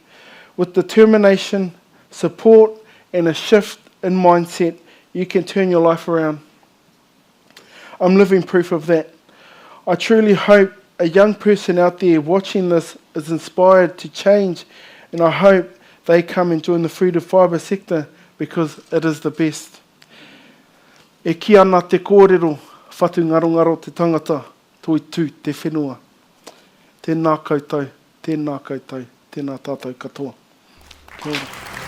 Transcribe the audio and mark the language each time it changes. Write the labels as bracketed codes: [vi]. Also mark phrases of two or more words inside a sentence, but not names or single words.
[en] With determination, support, and a shift in mindset, you can turn your life around. I'm living proof of that. I truly hope a young person out there watching this is inspired to change, and I hope they come and join the food and fibre sector because it is the best. [mi] E ki ana te kōrero, whatu ngarongaro te tangata, toi tū te whenua. Tēnā koutou, tēnā koutou, tēnā tātou katoa. Kia ora.